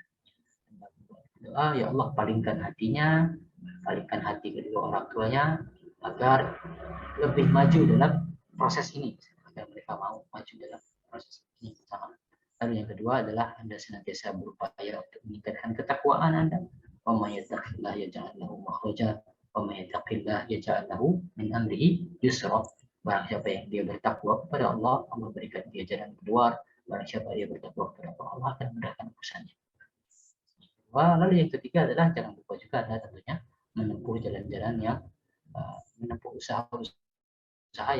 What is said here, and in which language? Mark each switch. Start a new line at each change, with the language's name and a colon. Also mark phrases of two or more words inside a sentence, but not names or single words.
Indonesian: Doa,
Arabic: يا الله
Indonesian: palingkan hatinya, palingkan hati kedua orang tuanya agar lebih maju dalam proses ini, agar mereka mau maju dalam proses ini pertama. Lalu yang kedua adalah Anda senantiasa berupaya untuk meningkatkan ketakwaan Anda.
Arabic: ومن يتق الله يجعل له مخرجا ومن يتق الله يجعل له من أمره يسرا.
Indonesian: Barang siapa yang dia bertakwa kepada Allah, Allah berikan dia jalan keluar. Barang siapa dia bertakwa kepada Allah, Allah akan mudahkan urusannya. Lalu yang ketiga adalah jangan lupa juga adalah tentunya menempuh jalan-jalan yang menempuh usaha yang memang dibenarkan.